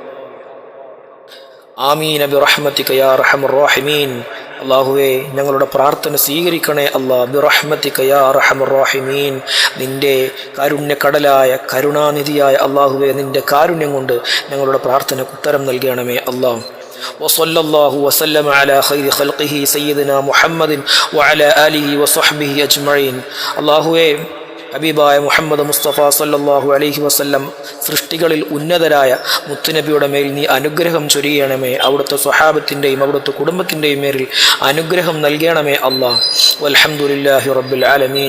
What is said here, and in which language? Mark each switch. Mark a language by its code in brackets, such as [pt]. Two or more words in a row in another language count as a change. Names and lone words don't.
[ar] آمين برحمتك يا أرحم الراحمين. [ml] അല്ലാഹുവേ, ഞങ്ങളുടെ പ്രാർത്ഥന സ്വീകരിക്കണേ അല്ലാഹ്. [ar] برحمتك يا أرحم الراحمين. [ml] നിൻ്റെ കാരുണ്യക്കടലായ കരുണാനിധിയായ അല്ലാഹുവേ, നിൻ്റെ കാരുണ്യം കൊണ്ട് ഞങ്ങളുടെ പ്രാർത്ഥനയ്ക്ക് ഉത്തരം നൽകണമേ അല്ലാഹ്. [ar] وصلى الله وسلم على خير خلقه سيدنا محمد وعلى آله وصحبه أجمعين. [ml] അല്ലാഹുവേ, ഹബീബായ മുഹമ്മദ് മുസ്തഫ [ar] صلى الله عليه وسلم [ml] സൃഷ്ടികളിൽ ഉന്നതരായ മുത്തുനബിയുടെ മേൽ നീ അനുഗ്രഹം ചൊരിയണമേ. അവിടുത്തെ സ്വഹാബത്തിൻ്റെയും അവിടുത്തെ കുടുംബത്തിൻ്റെയും മേലിൽ അനുഗ്രഹം നൽകണമേ അല്ലാഹ്. [ar] والحمد لله رب العالمين.